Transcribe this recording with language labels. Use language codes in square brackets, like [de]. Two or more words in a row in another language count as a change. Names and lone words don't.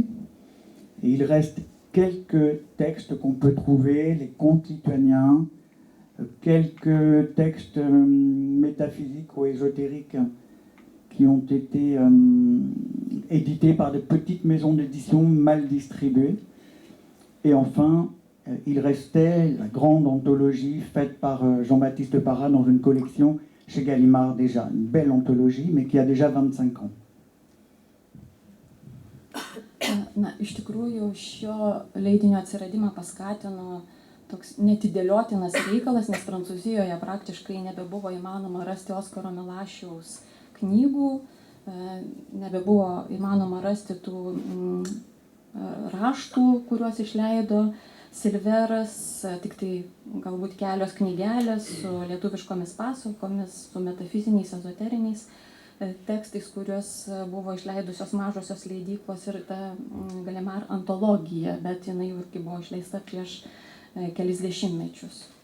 [fr] Et il reste quelques textes qu'on peut trouver, les contes lituaniens, quelques textes métaphysiques ou ésotériques qui ont été édités par de petites maisons d'édition mal distribuées. Et enfin, il restait la grande anthologie faite par Jean-Baptiste Parra dans une collection chez Gallimard déjà. Une belle anthologie, mais qui a déjà 25 ans. [lt] Na, iš tikrųjų, šio leidinio atsiradimą paskatino toks netidėliotinas reikalas, nes Prancūzijoje praktiškai nebebuvo įmanoma rasti Oskaro Milašiaus knygų, nebebuvo įmanoma rasti tų raštų, kuriuos išleido Silveras, tik tai galbūt kelios knygelės su lietuviškomis pasakomis, su metafiziniais, ezoteriniais tekstais, kuriuos buvo išleidusios mažosios leidyklos ir ta Gallimard antologija, bet jinai jau irgi buvo išleista prieš kelis dešimtmečius.